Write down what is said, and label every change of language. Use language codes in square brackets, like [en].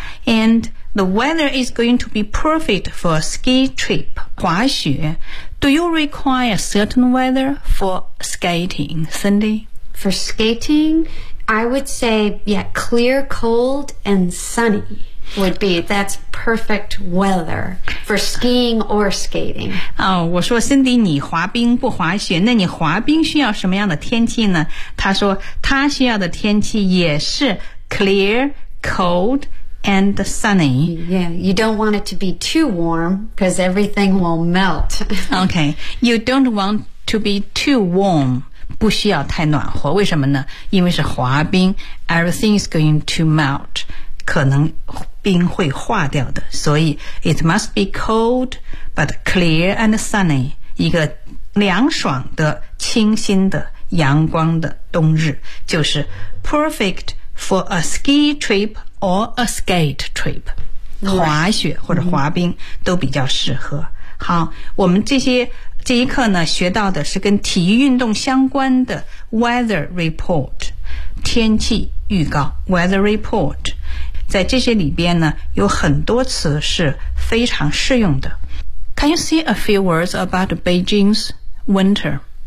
[en] And the weather is going to be perfect for a ski trip, 滑雪 Do you require a certain weather for skating, Cindy? For skating, I would say, yeah, clear, cold, and sunny would be, that's perfect weather for skiing or skating. [zh] 哦，我说 Cindy, 你滑冰不滑雪，那你滑冰需要什么样的天气呢？他说他需要的天气也是 [en] clear, cold, and sunny. Yeah, you don't want it to be too warm because everything will melt. Okay, you don't want to be too warm. [zh] 不需要太暖和，为什么呢？因为是滑冰 ， [en] everything is going to melt， [zh] 可能冰会化掉的，所以 [en] it must be cold but clear and sunny， [zh] 一个凉爽的、清新的、阳光的冬日，就是 [en] perfect for a ski trip or a skate trip， [zh] 滑雪或者滑冰都比较适合。好，我们这一课呢，学到的是跟体育运动相关的 weather report， 天气预告 weather report。在这些里边呢，有很多词是非常适用的。 [en] Can you see a few words about Beijing's winter?